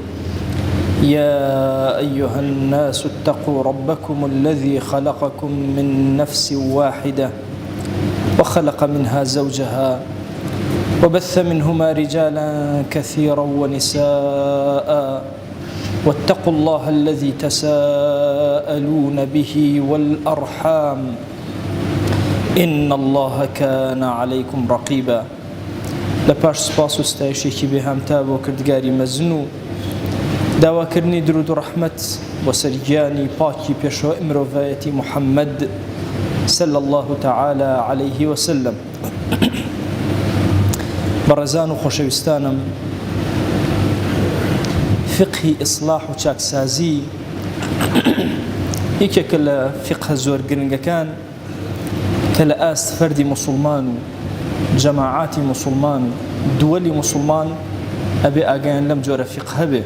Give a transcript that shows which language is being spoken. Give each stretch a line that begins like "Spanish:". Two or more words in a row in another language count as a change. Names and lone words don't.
Arabic: يا أيها الناس اتقوا ربكم الذي خلقكم من نفس واحدة وخلق منها زوجها وبث منهما رجالا كثيرا ونساء، واتقوا الله الذي تساءلون به والأرحام إن الله كان عليكم رقيبا.
Central Kurdish: لپاش سپاس و ستایشێکی بێهامتا بۆ کردگاری مەزن و داواکردنی درود و ڕەحمەت بۆ سەرگیانی پاکی پێشەوە مرۆڤایەتی محەممەد
Arabic: صلى الله تعالى عليه وسلم.
Central Kurdish: بەڕێزان و خۆشەویستانم، فقهی ئیسلاح و چاکسازی یەکێکە لە فقه زۆر گرنگەکان کە لە ئاست فەردی موسڵمان و جەماعاتی موسڵمان و دووەلی موسڵمان ئەبێ ئاگایان لەم جۆرە فقه هەبێ.